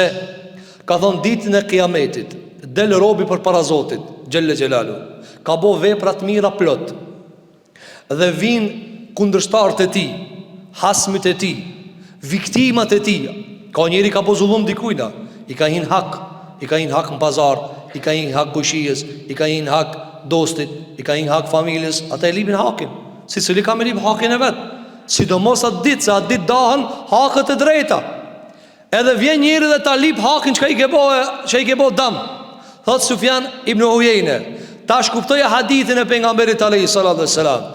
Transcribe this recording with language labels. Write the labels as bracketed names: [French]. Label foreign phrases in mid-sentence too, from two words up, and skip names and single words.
[Albanian] Ka thonë ditën e Kiametit del robi përpara Zotit [Arabic] جل جلاله, [Albanian] ka bo vepra të mira plot, dhe vin kundërshtarët e tij, hasmit e tij, viktimat e tij. Ka njëri ka bo zullum dikujna, i ka hin hak, i ka hin hak në pazar, i ka hin hak kushijës, i ka hin hak dostit, i ka hin hak familjes, ata e lipin hakin. Si cili ka me lip hakin e vetë, sidomos atë ditë, se atë ditë dahen hakët e drejta. Edhe vjen njëri dhe ta lip hakin që i ke bo dam. Thot Sufjan ibn Uyeinë, ta shkuptoja hadithin e pejgamberit [Arabic] عليه الصلاة والسلام.